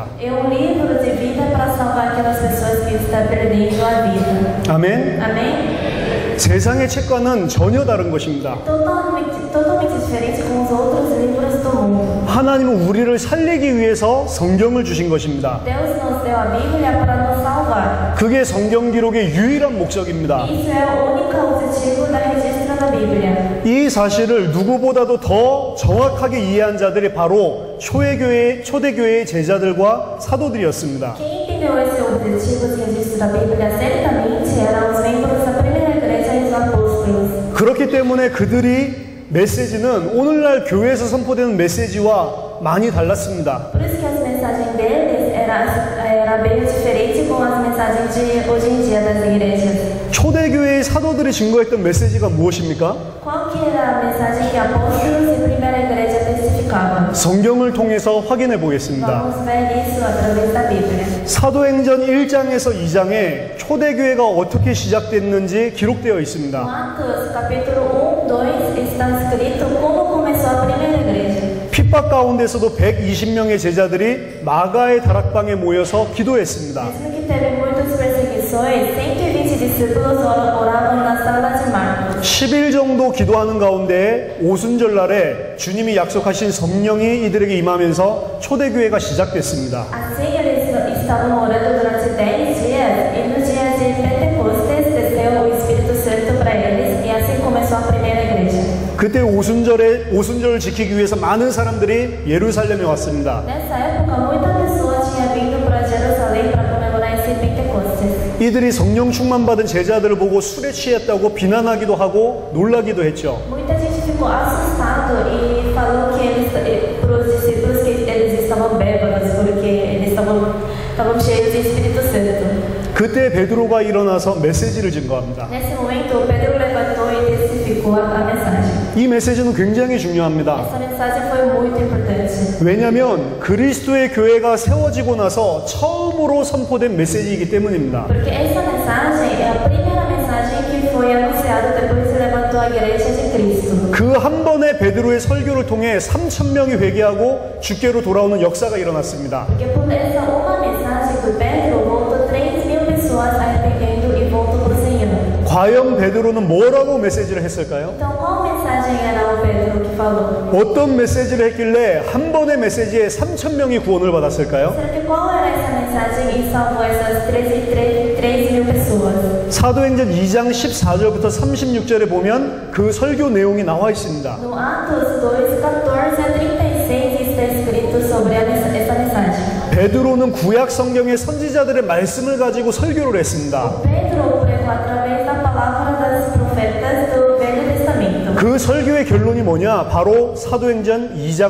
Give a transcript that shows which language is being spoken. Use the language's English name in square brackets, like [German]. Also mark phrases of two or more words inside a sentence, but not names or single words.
[Portuguese] É um livro de vida para salvar aquelas pessoas que estão perdendo a vida. [Korean] 아멘. [Portuguese] Amém? [Korean] 세상의 책과는 전혀 다른 것입니다. [Portuguese] Totalmente diferente com os outros livros do mundo. [Korean] 하나님은 우리를 살리기 위해서 성경을 주신 것입니다. [Portuguese] Deus nos deu a Bíblia para nos salvar. [Korean] 그게 성경 기록의 유일한 목적입니다. [Portuguese] Isso é o único objetivo da registro da Bíblia. [Korean] 이 사실을 누구보다도 더 정확하게 이해한 자들이 바로 초대교회의 제자들과 사도들이었습니다. [Portuguese] Quem entendeu esse objetivo de registro da Bíblia certamente eram os membros da primeira igreja e os apóstolos. [Korean] 그렇기 때문에 그들이 메시지는 오늘날 교회에서 선포되는 메시지와 많이 달랐습니다. [Portuguese] Por isso que as mensagens deles era bem diferente com as mensagens de hoje em dia das igrejas. [Korean] 초대교회의 사도들이 증거했던 메시지가 무엇입니까? [Portuguese] Qual que era a mensagem que apóstolos e primeira igreja testificavam? [Korean] 성경을 통해서 확인해 보겠습니다. [Portuguese] Vamos ver isso através da Bíblia. [Korean] 사도행전 1장에서 2장에 초대교회가 어떻게 시작됐는지 기록되어 있습니다. [Portuguese] Atos, capítulo 1, 2, está escrito como começou a primeira igreja. [Korean] 핍박 가운데서도 120명의 제자들이 마가의 다락방에 모여서 기도했습니다. [Portuguese] Mesmo que teve muitas perseguições, 120 discípulos oravam na sala de Marcos. [Korean] 10일 정도 기도하는 가운데 오순절날에 주님이 약속하신 성령이 이들에게 임하면서 초대교회가 시작됐습니다. [Portuguese] Assim eles estavam orando durante 10 dias e no dia de Pentecostes desceu o Espírito Santo para eles e assim começou a primeira igreja. [Korean] 그때 오순절을 지키기 위해서 많은 사람들이 예루살렘에 왔습니다. [Portuguese] Nessa época, muita pessoa tinha vindo para Jerusalém para comemorar esse Pentecostes. [Korean] 이들이 성령 충만 받은 제자들을 보고 술에 취했다고 비난하기도 하고 놀라기도 했죠. [Portuguese] Muita gente ficou assustado e falou que eles, para os discípulos que eles estavam bêbados porque eles estavam cheios do Espírito Santo. [Korean] 그때 이때 베드로가 일어나서 메시지를 증거합니다. [Portuguese] Nesse momento, Pedro levantou e testificou a mensagem. [Korean] 이 메시지는 굉장히 중요합니다. [Portuguese] Essa mensagem foi muito importante. [Korean] 왜냐하면 그리스도의 교회가 세워지고 나서 처음으로 선포된 메시지이기 때문입니다. [Portuguese] Porque essa mensagem é a primeira mensagem que foi anunciada depois que levantou a igreja de Cristo. [Korean] 그 한 번의 베드로의 설교를 통해 3,000명이 회개하고 주께로 돌아오는 역사가 일어났습니다. [Portuguese] Porque por essa uma mensagem do Pedro, voltou 3.000 pessoas arrependendo e voltou para o Senhor. [Korean] 과연 베드로는 뭐라고 메시지를 했을까요? [Portuguese] Então, qual mensagem era o Pedro que falou? [Korean] 어떤 메시지를 했길래 한 번의 메시지에 3,000명이 구원을 받았을까요? [Portuguese] Será que qual era essa mensagem e salvou essas 3.000 pessoas? [Korean] 사도행전 2장 14절부터 36절에 보면 그 설교 내용이 나와 있습니다. [Portuguese] No Atos 2, 14 a 36 está escrito sobre essa mensagem. [Korean] 베드로는 구약 성경의 선지자들의 말씀을 가지고 설교를 했습니다. [Portuguese] Pedro pregou através da palavra das profetas do Velho Testamento. [Korean] 그 설교의 결론이 뭐냐? 바로 사도행전 2장